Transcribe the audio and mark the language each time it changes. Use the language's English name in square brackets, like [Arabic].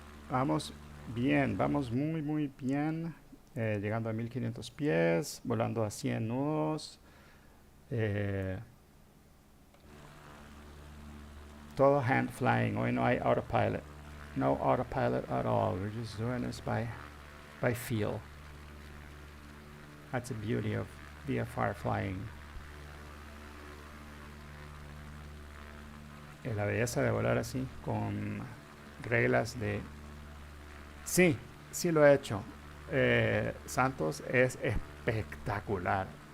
[Spanish] Vamos bien, vamos muy bien, llegando a 1500 pies, volando a 100 nudos, todo hand flying. Hoy no hay autopilot, [English] no autopilot at all. We're just doing this by feel. That's the beauty of VFR flying. [Spanish] La belleza de volar así, con reglas de... Sí, sí lo he hecho. Santos es espectacular.